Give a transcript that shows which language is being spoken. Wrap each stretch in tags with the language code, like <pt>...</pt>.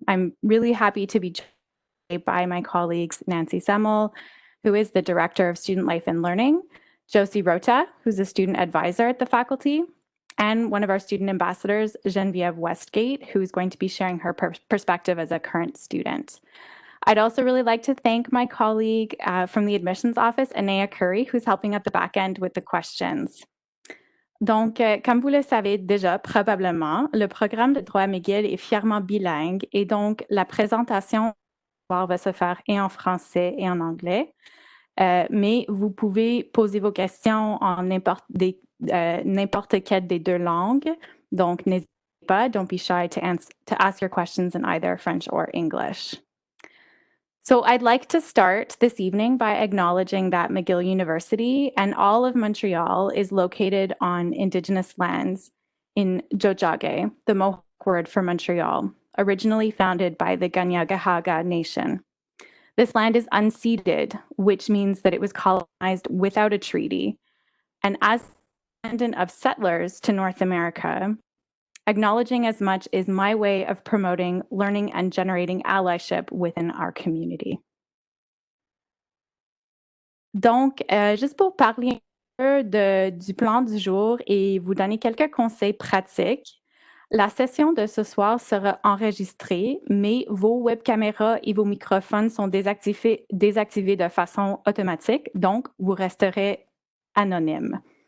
<en>I'm really happy to be joined by my colleagues Nancy Semmel, who is the Director of Student Life and Learning, Josie Rota, who's a student advisor at the faculty, and one of our student ambassadors, Geneviève Westgate, who's going to be sharing her perspective as a current student. I'd also really like to thank my colleague from the admissions office, Anaya Curry, who's helping at the back end with the questions.</en> <fr>Donc, comme vous le savez déjà probablement, le programme de droit McGill est fièrement bilingue et donc la présentation va se faire et en français et en anglais. Mais vous pouvez poser vos questions en n'importe quelle des deux langues. Donc, n'hésitez pas,</fr> <en>don't be shy to ask your questions in either French or English. So I'd like to start this evening by acknowledging that McGill University and all of Montreal is located on Indigenous lands in Tiohtià:ke, the Mohawk word for Montreal, originally founded by the Kanien'kehá:ka Nation. This land is unceded, which means that it was colonized without a treaty. And as a descendant of settlers to North America, acknowledging as much is my way of promoting learning and generating allyship within our community.</en> <fr>Donc, juste pour parler un peu du plan du jour et vous donner quelques conseils pratiques, la session de ce soir sera enregistrée, mais vos webcaméras et vos microphones sont désactivés de façon automatique, donc vous resterez anonyme.</fr>